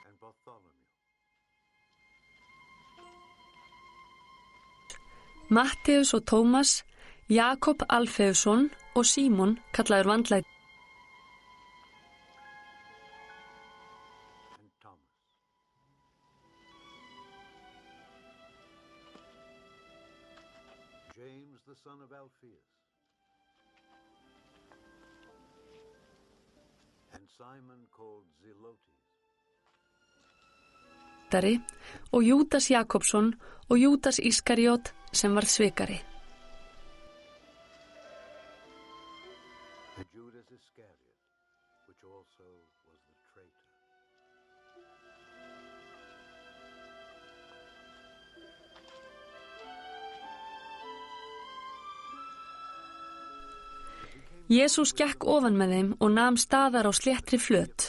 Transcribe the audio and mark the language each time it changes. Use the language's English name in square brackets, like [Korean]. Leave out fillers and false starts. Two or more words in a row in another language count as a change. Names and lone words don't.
[English] Bartholomew. [Icelandic] Matteus og Tómas, Jakob Alfeusson og Símon kallaður vandlæti. [English] And Thomas. James the son of Alphaeus. And Simon called Zelotes. [Icelandic] Og Júdas Jakobsson og Júdas Ískariot sem varð svikari. [English] And Judas Iscariot, which also was the traitor. [Icelandic] Jesús gekk ofan með þeim og nam staðar á sléttri flöt.